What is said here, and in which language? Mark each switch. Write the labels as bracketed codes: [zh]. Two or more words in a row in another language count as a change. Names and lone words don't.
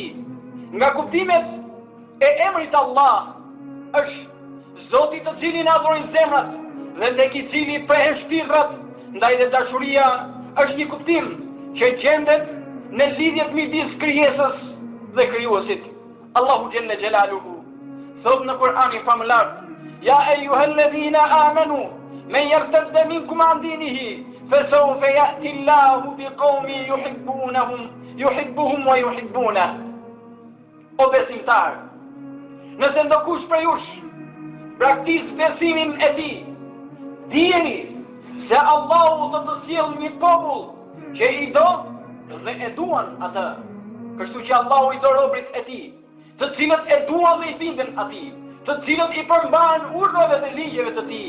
[sq] Nga kuptimet e emrit Allah është Zoti të cilin adhurojnë zemrat dhe tek i cili prehen shpirtrat, ndaj dhe dashuria është një kuptim që gjendet në lidhjet midis krijesës dhe krijuesit. Allahu Gjelle Gjelaluhu thot në Kur'anin famëlar: [ar] يا أيها الذين آمنوا من يرتد منكم عن دينه فسوف يأتي الله بقوم يحبهم ويحبونه. [sq] O besimtar, nëse ndokush prej jush praktis besimin e tij, dijeni se Allahu do të sjellë një popull që i do dhe e duan atë. Kështu që Allahu i do robrit e tij, të cilët e duan dhe i bindën atij, të cilët i përmbahen urdhave dhe ligjeve të tij.